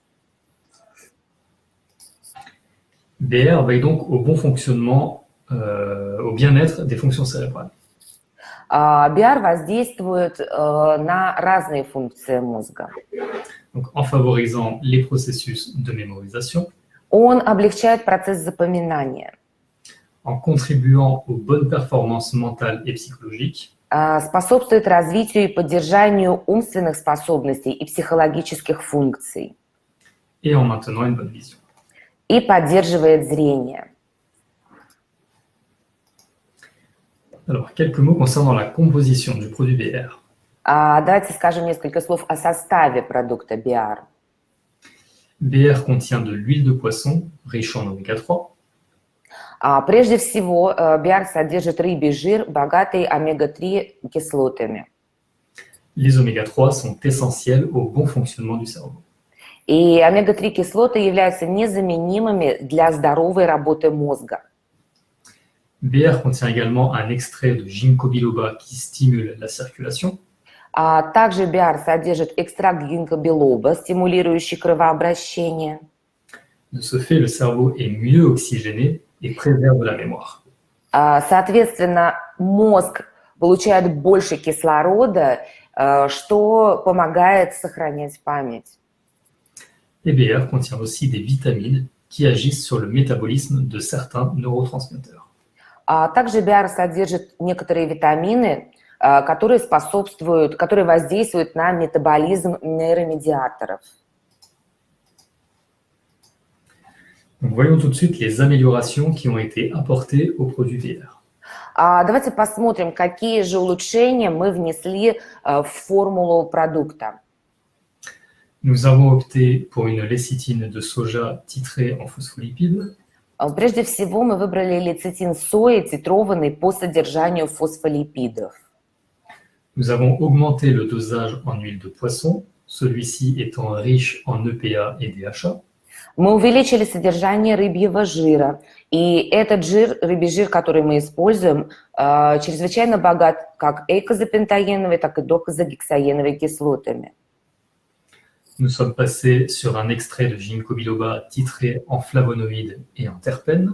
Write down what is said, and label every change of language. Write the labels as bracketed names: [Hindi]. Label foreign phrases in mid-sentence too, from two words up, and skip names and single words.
[French] BR veille donc au bon fonctionnement, au bien-être des fonctions cérébrales. [Russian] BR воздействует на разные функции мозга. [French] Donc, en favorisant les processus de mémorisation, [Russian] Он облегчает процесс запоминания, [French] en contribuant aux bonnes performances mentales et psychologiques, [Russian] способствует развитию и поддержанию умственных способностей и психологических функций [French] et en maintenant une bonne vision. [Russian] и поддерживает зрение. [French] Alors, quelques mots concernant la composition du produit BR. [Russian] Давайте скажем несколько слов о составе продукта BR. [French] BR contient de l'huile de poisson riche en oméga 3, [Russian] Прежде всего, BR содержит рыбий жир, богатый омега-3 кислотами. [French] Les oméga 3 sont essentiels au bon fonctionnement du cerveau. [Russian] И омега-3 кислоты являются незаменимыми для здоровой работы мозга. [French] BR contient également un extrait de ginkgo biloba qui stimule la circulation. [Russian] Также BR содержит экстракт гинкго-билоба, стимулирующий кровообращение. [French] De ce fait, le cerveau est mieux oxygéné et préserve la mémoire. [Russian] Соответственно, мозг получает больше кислорода, что помогает сохранять память. [French] Et BR contient aussi des vitamines qui agissent sur le métabolisme de certains neurotransmetteurs. [Russian] Также BR содержит некоторые витамины, которые воздействуют на метаболизм нейромедиаторов. [French] Donc, voyons tout de suite les améliorations qui ont été apportées au produit BR. [Russian] Давайте посмотрим, какие же улучшения мы внесли в формулу продукта. [French] Nous avons opté pour une lécithine de soja titrée en phospholipides. [Russian] Прежде всего, мы выбрали лецитин сои, титрованный по содержанию фосфолипидов. [French] Nous avons augmenté le dosage en huile de poisson, celui-ci étant riche en EPA et DHA. [Russian] Мы увеличили содержание рыбьего жира, и этот рыбий жир, который мы используем, чрезвычайно богат как эйкозапентаеновой, так и докозагексаеновой кислотами. [French] Nous sommes passés sur un extrait de ginkgo biloba titré en flavonoïdes et en terpènes.